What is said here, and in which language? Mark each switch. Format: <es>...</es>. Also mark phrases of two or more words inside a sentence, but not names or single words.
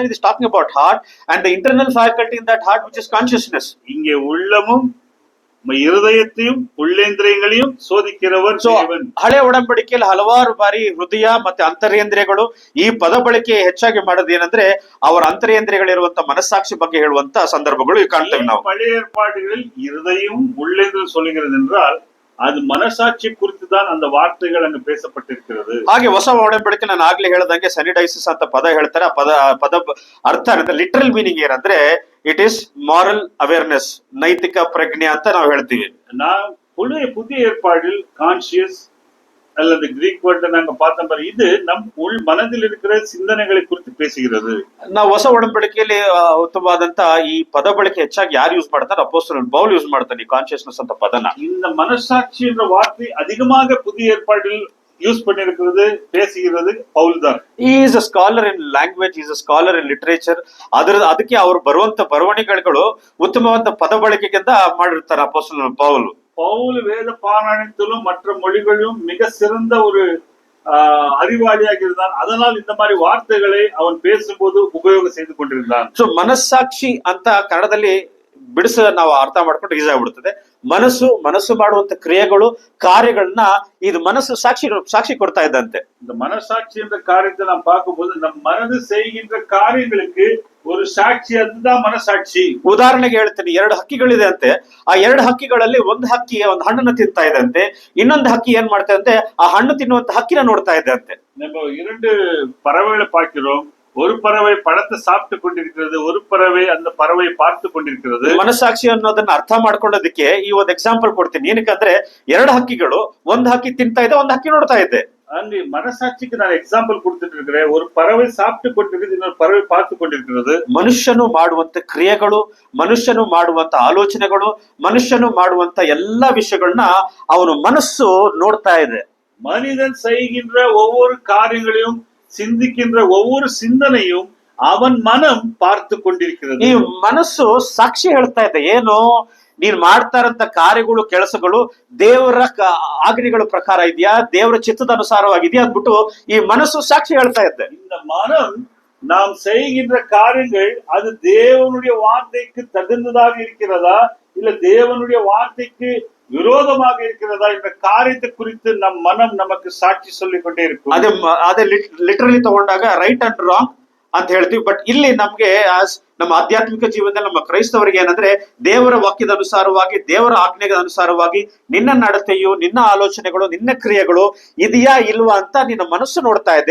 <en>It is talking about heart and the internal faculty in that heart which is consciousness.</en> <ta>இங்கே உள்ளமும் இருதயத்தையும் உள்ளೇಂದ್ರಿಯங்களையும் சோதிக்கிறவர் தேவன்.</ta> <kn>ಹಳೆ ಒಡಂಬಡಿಕೆಯಲ್ಲಿ ಹಲವಾರು ಬಾರಿ ಹೃದಯ ಮತ್ತೆ ಅಂತರೇಂದ್ರಿಯಗಳು ಈ ಪದ ಬಳಕೆ ಹೆಚ್ಚಾಗಿ ಮಾಡೋದು ಏನಂದ್ರೆ ಅವರ ಅಂತರೇಂದ್ರಿಯಗಳಿರುವಂತ ಮನಸ್ಸಾಕ್ಷಿ ಬಗ್ಗೆ ಹೇಳುವಂತ ಸಂದರ್ಭಗಳು ಕಾಣ್ತೇವೆ ನಾವು.</kn> <ta>பழைய ஏற்பாடுகளில் இருதயம் உள்ளேந்திரம் சொல்லுகிறது என்றால் அது மனசாட்சி குறித்து தான் அந்த வார்த்தைகள் அங்கு பேசப்பட்டிருக்கிறது.</ta> <kn>ಹಾಗೆ ಹೊಸ ಒಡಂಬಡಿಕೆ ನಾನು ಆಗ್ಲೇ ಹೇಳ್ದಂಗೆ ಸೆನಿಡೈಸಿಸ್ ಅಂತ ಪದ ಹೇಳ್ತಾರೆ. ಆ ಪದ ಅರ್ಥ ಅಂದ್ರೆ</kn> <en>literal meaning</en> <kn>ಏನಂದ್ರೆ</kn> <en>it is moral awareness,</en> <kn>ನೈತಿಕ ಪ್ರಜ್ಞೆ ಅಂತ ನಾವು ಹೇಳ್ತೀವಿ.</kn> <ta>புதிய ஏற்பாடில் கான்சியஸ் அல்லது</ta> <en>Greek word</en> <ta>நாங்க பார்த்தோம் பாரு, இது நம் உள் மனதில் இருக்கிற சிந்தனைகளை குறித்து பேசுகிறது.</ta> <kn>ನಾವು ಹೊಸ ಒಡಂಬಡಿಕೆಯಲ್ಲಿ ಉತ್ತಮವಾದಂತ ಈ ಪದ ಬಳಕೆ ಹೆಚ್ಚಾಗಿ ಯಾರು ಯೂಸ್ ಮಾಡ್ತಾರೆ? ಅಪೊಸ್ತಲನ್ ಪೌಲ್ ಯೂಸ್ ಮಾಡ್ತಾನೆ ಈ ಕಾನ್ಶಿಯಸ್ನೆಸ್ ಅಂತ ಪದನ.</kn> <ta>இந்த மனசாட்சி என்ற வார்த்தை அதிகமாக புதிய ஏற்பாட்டில் யூஸ் பண்ணிருக்கிறது, பேசுகிறது பவுல் தான்.</ta> <en>He is a scholar in language, he is a scholar in literature.</en> <kn>ಅದಕ್ಕೆ ಅವರು ಬರುವಂತ ಬರವಣಿಗೆಗಳು ಉತ್ತಮವಾದ ಪದ ಬಳಕೆಗಿಂತ ಮಾಡಿರ್ತಾರೆ ಅಪೊಸ್ತಲನ್ ಪೌಲ್.</kn> <ta>பவுல் வேத பாராயணத்திலும் மற்ற மொழிகளிலும் மிக சிறந்த ஒரு அறிவாளியாக இருந்தான். அதனால் இந்த மாதிரி வார்த்தைகளை அவன் பேசும்போது ಉಪಯೋಗ செய்து கொண்டிருந்தான்.</ta> <kn>ಸೊ ಮನಸ್ಸಾಕ್ಷಿ ಅಂತ ಕನ್ನಡದಲ್ಲಿ ಬಿಡಿಸ ನಾವು ಅರ್ಥ ಮಾಡ್ಕೊಂಡು ಈಸಿ ಆಗ್ಬಿಡ್ತದೆ. ಮನಸ್ಸು ಮಾಡುವಂತ ಕ್ರಿಯೆಗಳು, ಕಾರ್ಯಗಳನ್ನ ಇದು ಮನಸ್ಸು ಸಾಕ್ಷಿ ಕೊಡ್ತಾ ಇದ್ದಂತೆ.</kn> <ta>இந்த மனசாட்சி என்ற காரியத்தை நாம் பார்க்கும்போது நம் மனது செய்கின்ற காரியங்களுக்கு ஒரு சாட்சி, அதுதான் மனசாட்சி.</ta> <kn>ಉದಾಹರಣೆಗೆ ಹೇಳ್ತೀನಿ, 2 ಹಕ್ಕಿಗಳಿದೆ ಅಂತೆ. ಆ 2 ಹಕ್ಕಿಗಳಲ್ಲಿ ಒಂದು ಹಕ್ಕಿ ಒಂದು ಹಣ್ಣನ್ನು ತಿಂತಾ ಇದೆ ಅಂತೆ, ಇನ್ನೊಂದು ಹಕ್ಕಿ ಏನ್ ಮಾಡ್ತಾ ಅಂತೆ ಆ ಹಣ್ಣು ತಿನ್ನುವಂತ ಹಕ್ಕಿನ ನೋಡ್ತಾ ಇದೆ ಅಂತೆ.</kn> <ta>நம்ம 2 பறவைகளை பார்க்கிறோம். ஒரு பறவை பழத்தை சாப்பிட்டு கொண்டிருக்கிறது, ஒரு பறவை அந்த பறவை பார்த்து கொண்டிருக்கிறது.</ta> <kn>ಮನಸ್ಸಾಕ್ಷಿ ಅನ್ನೋದನ್ನ ಅರ್ಥ ಮಾಡ್ಕೊಳ್ಳೋದಕ್ಕೆ ಈ ಒಂದು ಎಕ್ಸಾಂಪಲ್ ಕೊಡ್ತೀನಿ. ಏನಕ್ಕಂದ್ರೆ 2 ಹಕ್ಕಿಗಳು, ಒಂದು ಹಕ್ಕಿ ತಿಂತಾ ಇದೆ, ಒಂದು ಹಕ್ಕಿ ನೋಡ್ತಾ ಇದೆ.</kn> <ta>அங்கே மனசாட்சிக்கு நான் எக்ஸாம்பிள் கொடுத்துட்டு இருக்கிறேன். ஒரு பறவை சாப்பிட்டு கொண்டிருக்கிறது, இன்னொரு பறவை பார்த்து கொண்டிருக்கிறது.</ta> <kn>ಮನುಷ್ಯನು ಮಾಡುವಂತ ಕ್ರಿಯೆಗಳು, ಮನುಷ್ಯನು ಮಾಡುವಂತ ಆಲೋಚನೆಗಳು, ಮನುಷ್ಯನು ಮಾಡುವಂತ ಎಲ್ಲಾ ವಿಷಯಗಳನ್ನ ಅವನು ಮನಸ್ಸು ನೋಡ್ತಾ ಇದೆ.</kn> <ta>மனிதன் செய்கின்ற ஒவ்வொரு காரியங்களையும், சிந்திக்கின்ற ஒவ்வொரு சிந்தனையும் அவன் மனம் பார்த்து கொண்டிருக்கிறது.</ta> <kn>ಈ ಮನಸ್ಸು ಸಾಕ್ಷಿ ಹೇಳ್ತಾ ಇದೆ. ಏನು ನೀನ್ ಮಾಡ್ತಾ ಇರಂತ ಕಾರ್ಯಗಳು ಕೆಲಸಗಳು ದೇವರ ಆಜ್ಞೆಗಳ ಪ್ರಕಾರ ಇದೆಯಾ, ದೇವರ ಚಿತ್ತದ ಅನುಸಾರವಾಗಿದೆಯಾ ಅಂದ್ಬಿಟ್ಟು ಈ ಮನಸ್ಸು ಸಾಕ್ಷಿ ಹೇಳ್ತಾ ಇದ್ದೆ.</kn> <ta>இந்த மனம் நாம் செய்கின்ற காரியங்கள் அது தேவனுடைய வார்த்தைக்கு தகுந்ததாக இருக்கிறதா இல்ல தேவனுடைய வார்த்தைக்கு விரோதமாக இருக்கிறதா என்ற காரியத்தை குறித்து நம் மனம் நமக்கு சாட்சி சொல்லிக் கொண்டே இருக்கும்.</ta> <kn>ಅದೇ ಲಿಟರಲಿ ತಗೊಂಡಾಗ</kn> <en>right and wrong</en> <kn>ಅಂತ ಹೇಳ್ತೀವಿ. ಬಟ್ ಇಲ್ಲಿ ನಮ್ಗೆ ನಮ್ಮ ಆಧ್ಯಾತ್ಮಿಕ ಜೀವನದಲ್ಲಿ ನಮ್ಮ ಕ್ರೈಸ್ತವರಿಗೆ ಏನಂದ್ರೆ ದೇವರ ವಾಕ್ಯದ ಅನುಸಾರವಾಗಿ, ದೇವರ ಆಜ್ಞೆಗಳ ಅನುಸಾರವಾಗಿ ನಿನ್ನ ನಡತೆಯು, ನಿನ್ನ ಆಲೋಚನೆಗಳು, ನಿನ್ನ ಕ್ರಿಯೆಗಳು ಇದೆಯಾ ಇಲ್ವಾ ಅಂತ ನಿನ್ನ ಮನಸ್ಸು ನೋಡ್ತಾ ಇದೆ.</kn>